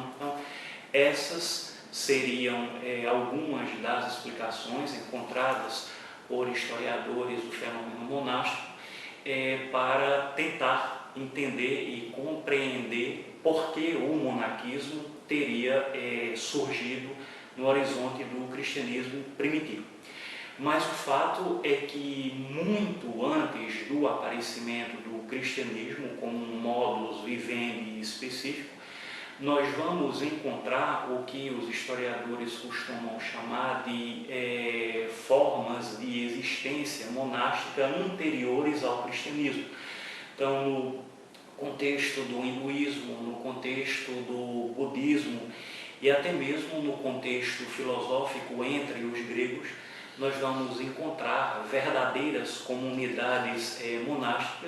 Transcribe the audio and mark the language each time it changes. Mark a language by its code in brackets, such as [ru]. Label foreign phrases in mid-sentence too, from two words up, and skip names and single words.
[pt] Então, essas seriam algumas das explicações encontradas por historiadores do fenômeno monástico para tentar entender e compreender por que o monarquismo teria surgido no horizonte do cristianismo primitivo. Mas o fato é que, muito antes do aparecimento do cristianismo como um [la] modus vivendi [pt] específico, nós vamos encontrar o que os historiadores costumam chamar de formas de existência monástica anteriores ao cristianismo. Então, no contexto do hinduísmo, no contexto do budismo e até mesmo no contexto filosófico entre os gregos, nós vamos encontrar verdadeiras comunidades monásticas.